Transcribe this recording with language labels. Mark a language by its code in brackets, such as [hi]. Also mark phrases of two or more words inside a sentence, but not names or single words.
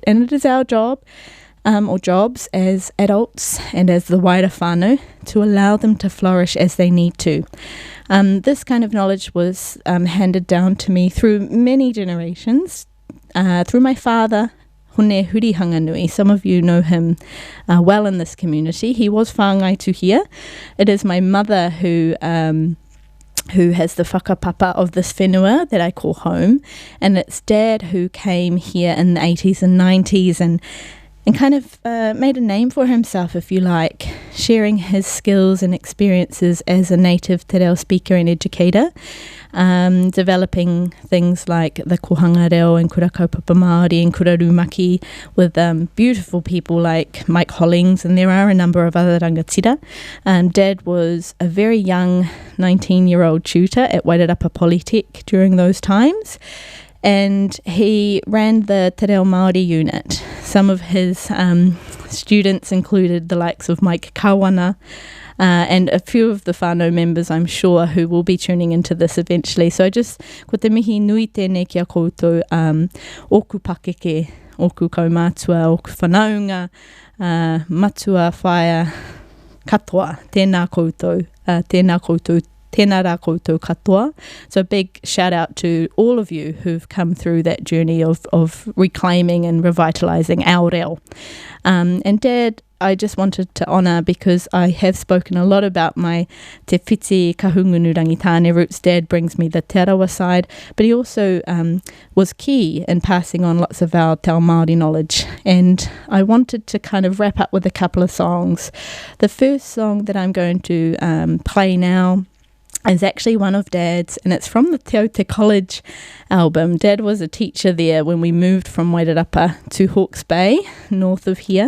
[en] And it is our job, or jobs as adults and as the wider whānau, to allow them to flourish as they need to. This kind of knowledge was handed down to me through many generations, through my father, Hone Hurihanganui. Some of you know him well in this community. He was [mi] whāngai tuhia. [en] It is my mother who has the whakapapa of this whenua that I call home, and it's Dad who came here in the 80s and 90s and kind of made a name for himself, if you like, sharing his skills and experiences as a native [mi] te reo [en] speaker and educator, developing things like the [mi] kohanga reo [en] and [mi] kura kaupapa Māori [en] and [mi] kura rumaki [en] with beautiful people like Mike Hollings, and there are a number of other rangatira. Dad was a very young 19-year-old tutor at Wairarapa Polytech during those times, and he ran the [mi] Te Reo Māori [en] unit. Some of his students included the likes of Mike Kawana, and a few of the whānau members, I'm sure, who will be tuning into this eventually. [mi] So ko te mihi nui tēnei kia koutou, oku pakeke, oku kaumātua, oku whanaunga, matua whaia katoa, tēnā koutou Tēnā rā koutou katoa. [en] So a big shout out to all of you who've come through that journey of reclaiming and revitalising our reo. And Dad, I just wanted to honour, because I have spoken a lot about my te whiti kahungunu rangitāne roots. Dad brings me the te arawa side, but he also was key in passing on lots of our [mi] te ao Māori [en] knowledge. And I wanted to kind of wrap up with a couple of songs. The first song that I'm going to play now is actually one of Dad's, and it's from the Te Aute College album. Dad was a teacher there when we moved from Wairarapa to Hawke's Bay, north of here.